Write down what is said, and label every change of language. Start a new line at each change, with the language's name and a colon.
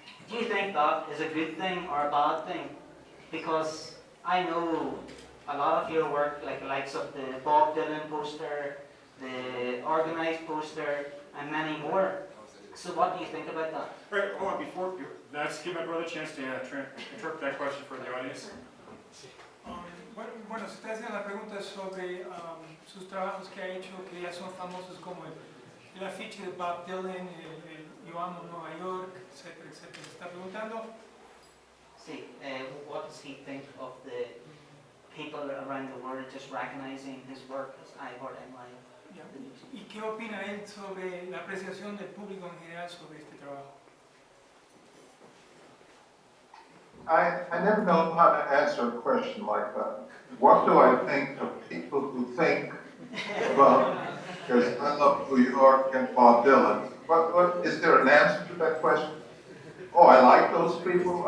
English: Do you think that is a good thing or a bad thing? Because I know a lot of your work, like the likes of the Bob Dylan poster, the organised poster, and many more. So what do you think about that? Right, hold on, let's give my brother a chance to interpret that question for the audience.
Spanish: Bueno, se está haciendo la pregunta sobre sus trabajos que ha hecho, que ya son famosos como el afiche de Bob Dylan, el Yo amo Nueva York, etcétera, etcétera. ¿Está preguntando?
English: Sí, what does he think of the people around the world just recognizing his work as I heart NY?
Spanish: ¿Y qué opina él sobre la apreciación del público en general sobre este trabajo?
English: I never know how to answer a question like that. What do I think of people who think about, because I love New York and Bob Dylan. What is there an answer to that question? Oh, I like those people.